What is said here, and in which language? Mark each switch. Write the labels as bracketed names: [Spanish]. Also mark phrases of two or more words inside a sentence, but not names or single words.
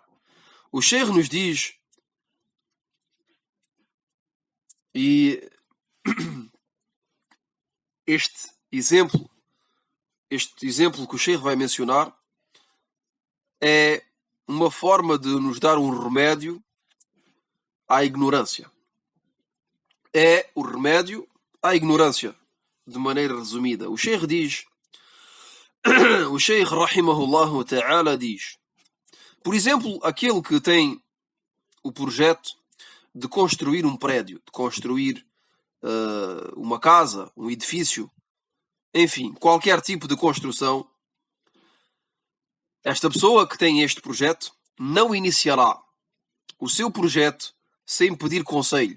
[Portuguese] O Sheikh nos diz, e este exemplo que o Sheikh vai mencionar é uma forma de nos dar um remédio à ignorância. É o remédio à ignorância, de maneira resumida. O Sheikh diz, o Sheikh [Arabic] رحمه الله تعالى [Portuguese] diz, por exemplo, aquele que tem o projeto de construir um prédio, de construir uma casa, um edifício, enfim, qualquer tipo de construção, esta pessoa que tem este projeto não iniciará o seu projeto sem pedir conselho.